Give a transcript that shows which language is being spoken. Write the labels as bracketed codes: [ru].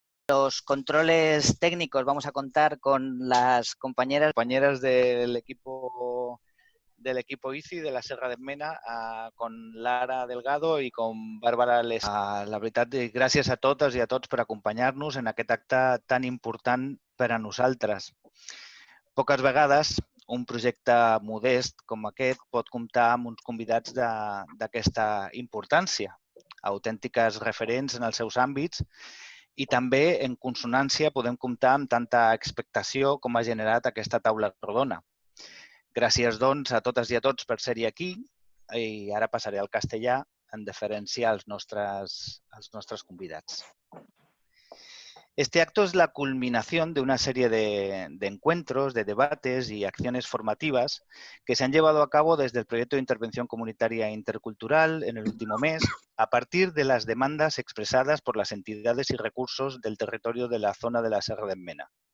[es] Los controles técnicos vamos a contar con las compañeras del equipo ICI de la Serra de Mena, con Lara Delgado i con Bàrbara Les. [ca] La veritat, gràcies a totes i a tots per acompanyar-nos en aquest acte tan important per a nosaltres. Poques vegades un projecte modest com aquest pot comptar amb uns convidats d'aquesta importància, autèntiques referents en els seus àmbits, i també en consonància podem comptar amb tanta expectació com ha generat aquesta taula rodona. Gràcies, doncs, a totes i a tots per ser-hi aquí, i ara passaré al castellà en deferència als nostres convidats. [es] Este acto es la culminación de una serie de encuentros, de debates y acciones formativas que se han llevado a cabo desde el proyecto de intervención comunitaria intercultural en el último mes, a partir de las demandas expresadas por las entidades y recursos del territorio de la zona de la Serra de Mena.